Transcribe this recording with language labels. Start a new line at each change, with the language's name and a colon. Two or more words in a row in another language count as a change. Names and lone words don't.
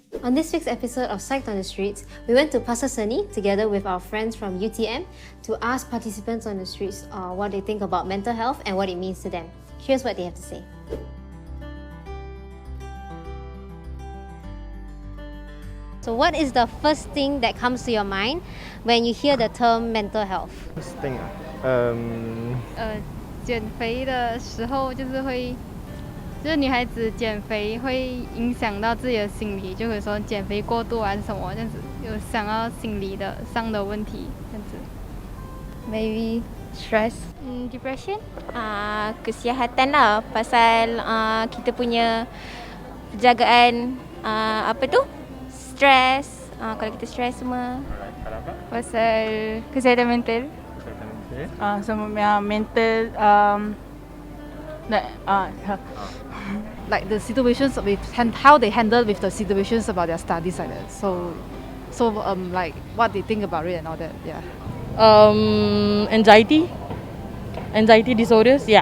English: On this week's episode of Psyched On The Street, we went to Pasar Seni together with our friends from UTM to ask participants on the streets what they think about mental health and what it means to them. Here's what they have to say. So what is the first thing that comes to your mind when you hear the term mental health? First thing
Chinese: 减肥的时候就是女孩子减肥会影响到自己的心理，就会说减肥过度还是什么这样子，有想要心理的上的问题这样子。
English: Maybe stress. Depression.
Malay: Kesihatan lah pasal kita punya penjagaan stres. Kalau kita stres semua. Pasal kesihatan mental.
English: Mental like the situations with how they handle with the situations about their studies like that. So like what they think about it and all that. Yeah. Anxiety disorders. Yeah.